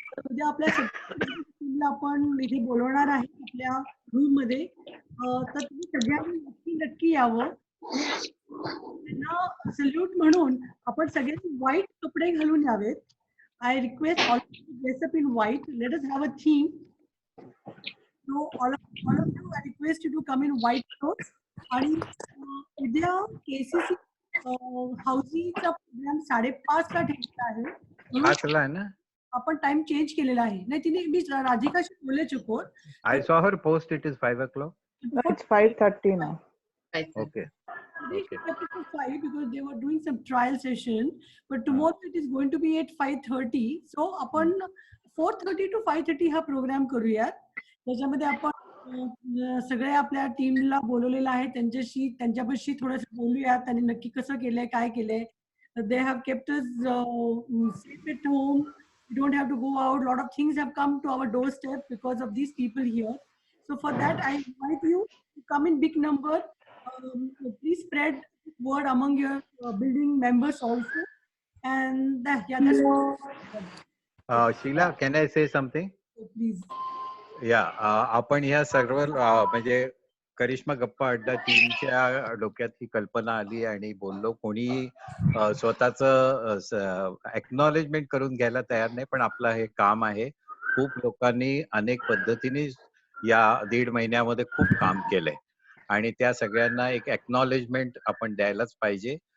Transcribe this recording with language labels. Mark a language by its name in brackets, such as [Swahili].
[Marathi] उद्या आपल्या आपण इथे बोलवणार आहे आपल्या रूम मध्ये. तर तुम्ही सगळ्यांनी नक्की यावं. त्यांना सल्यूट म्हणून आपण सगळ्यांनी व्हाईट कपडे घालून यावेत. [English] I request all dress up in white. Let us have a theme. So all of you, I request you to come in white clothes. [Marathi] आणि उद्या KCC हाऊसिंगचा प्रोग्राम 5:30 ला ठेवला आहे. 5 ला ना? आपण टाइम चेंज केलेला आहे. नाही, तिने मी राधिकाशी बोलले चुकून. [English] I saw her post. It is 5 o'clock. It's 5:30 now. Okay. They kept it to 5 because they were doing some trial session. But tomorrow it is going to be at 5:30. So आपण [Marathi] 4:30 to 5:30 हा programme करूयात. त्याच्यामध्ये आपण सगळ्या आपल्या टीमला बोलवलेलं आहे, त्यांच्यापाशी थोडंसं बोलूयात. त्यांनी नक्की कसं केलंय, काय केलंय. [English] They have kept us safe at home. We don't have to go out. Lot of things have come to our doorstep because of these people here. So for that, I invite you to come in big number. Please spread word among your building members also. And yeah, that's Sheila, can I say something? please. [Marathi] आपण ह्या सर्व म्हणजे करिश्मा गप्पा अड्डा टीमच्या डोक्यात ही कल्पना आली आणि बोललो. कोणी स्वतःच एक्नॉलेजमेंट करून घ्यायला तयार नाही, पण आपलं हे काम आहे. खूप लोकांनी अनेक पद्धतीने या 1.5 महिन्यामध्ये खूप काम केलंय आणि त्या सगळ्यांना एक एक्नॉलेजमेंट आपण द्यायलाच पाहिजे.